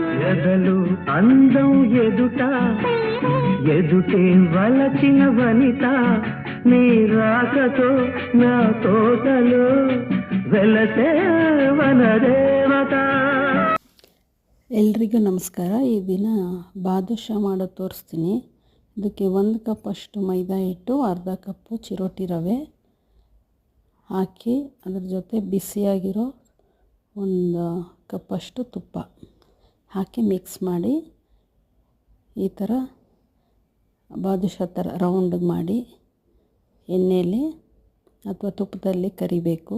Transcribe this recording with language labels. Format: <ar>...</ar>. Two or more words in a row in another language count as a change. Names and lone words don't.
<te>ఎదలు అందం ఎదుట ఎదుటే వలచిన వనిత నీ రాకతో నా తోటలో వెలసే ವನದೇವತ.</te> <kn>ಎಲ್ರಿಗೂ ನಮಸ್ಕಾರ. ಈ ದಿನ ಬಾದುಷಾ ಮಾಡೋದು ತೋರಿಸ್ತೀನಿ. ಇದಕ್ಕೆ 1 ಕಪ್ ಅಷ್ಟು ಮೈದಾ ಹಿಟ್ಟು, ಅರ್ಧ ಕಪ್ಪು ಚಿರೋಟಿ ರವೆ ಹಾಕಿ ಅದ್ರ ಜೊತೆ ಬಿಸಿಯಾಗಿರೋ 1 ಕಪ್ಪಷ್ಟು ತುಪ್ಪ ಹಾಕಿ ಮಿಕ್ಸ್ ಮಾಡಿ ಈ ಥರ ಬಾದುಷಾ ಥರ ರೌಂಡಿಗೆ ಮಾಡಿ ಎಣ್ಣೆಯಲ್ಲಿ ಅಥವಾ ತುಪ್ಪದಲ್ಲಿ ಕರಿಬೇಕು.</kn>